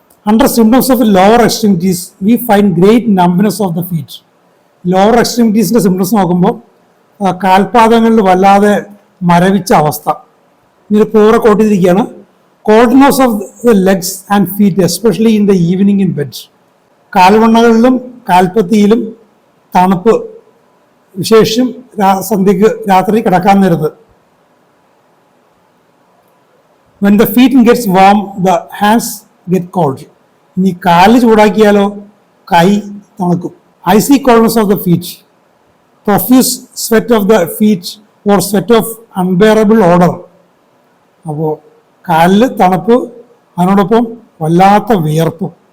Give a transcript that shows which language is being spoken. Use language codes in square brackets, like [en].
[en] Under symptoms of lower extremities, we find great numbness of the feet. [ml] Lower എക്സ്ട്രീമിറ്റീസിൻ്റെ symptoms നോക്കുമ്പോൾ കാൽപാദങ്ങളിൽ വല്ലാതെ മരവിച്ച അവസ്ഥ. ഇത് പൂറ കോട്ടിരിക്കുകയാണ്. [en] Coldness of the legs and feet, especially in the evening in bed. [ml] കാൽവണ്ണകളിലും കാൽപ്പത്തിയിലും തണുപ്പ്, വിശേഷം സന്ധ്യക്ക് രാത്രി കിടക്കാൻ നേരത്ത്. [en] When the feet gets warm, the hands get cold. [ml] ഇനി കാല് ചൂടാക്കിയാലോ കൈ തണുക്കും. [en] Icy coldness of the feet. Profuse sweat of the feet or sweat of unbearable odour. [ml] അപ്പോൾ കാലിൽ തണുപ്പ്, അതിനോടൊപ്പം വല്ലാത്ത വിയർപ്പ്.